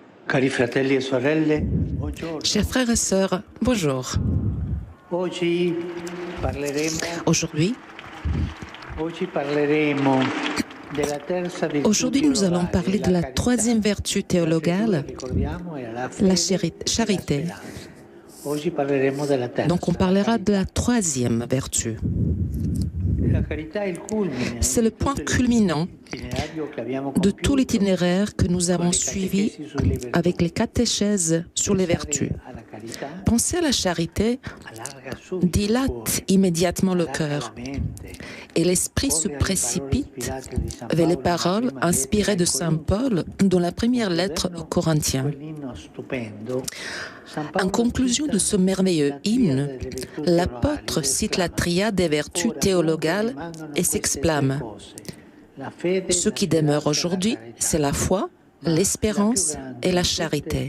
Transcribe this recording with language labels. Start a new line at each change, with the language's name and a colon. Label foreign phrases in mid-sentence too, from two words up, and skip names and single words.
Italian: Cari fratelli e sorelle, buongiorno.
French: Chers frères et sœurs, bonjour.
Italian: Oggi parleremo,
French: Aujourd'hui,
Italian: oggi parleremo della terza virtù
French: aujourd'hui, nous allons
Italian: teologale,
French: parler de la
Italian: la carità.
French: troisième vertu théologale,
Italian: Ricordiamo, è la la fede
French: charité.
Italian: e la speranza. Oggi parleremo della terza.
French: Donc on parlera de la troisième vertu.
Italian: La carità è il culmine
French: C'est le point culminant
Italian: dell'itinerario che abbiamo
French: de tout
Italian: compiuto
French: l'itinéraire que nous avons
Italian: con le
French: suivi
Italian: catechesi sulle virtù.
French: avec les catéchèses sur les vertus.
Italian: Pensare alla carità
French: Penser à la charité
Italian: allarga subito il
French: dilate
Italian: cuore,
French: immédiatement le
Italian: allarga
French: cœur
Italian: la mente.
French: et l'esprit se précipite vers les paroles inspirées de Saint Paul dans la première lettre aux Corinthiens. En conclusion de ce merveilleux hymne, l'apôtre cite la triade des vertus théologales et s'exclame: ce qui demeure aujourd'hui, c'est la foi, l'espérance et la charité.